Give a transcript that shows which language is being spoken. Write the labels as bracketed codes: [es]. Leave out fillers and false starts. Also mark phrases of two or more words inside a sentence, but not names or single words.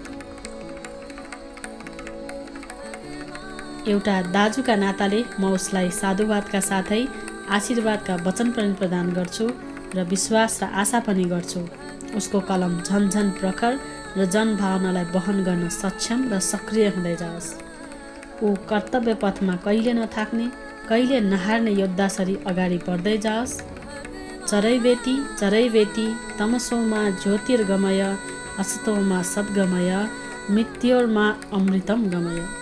[ne] एउटा दाजुका नाताले म उसलाई साधुवादका साथै आशीर्वादका वचन पनि प्रदान गर्छु र विश्वास र आशा पनि गर्छु उसको कलम झन्झन प्रखर र जनभावनालाई वहन गर्न सक्षम र सक्रिय हुँदै जाओस्। ऊ कर्तव्य पथमा कहिले नथाक्ने, कहिले नहार्ने योद्धासरी अगाडि बढ्दै जाओस्। [sa] चरैवेती चरैवेती तमसोमा ज्योतिर्गमय, असतोमा सद्गमय, मृत्योर्मा अमृतम गमय।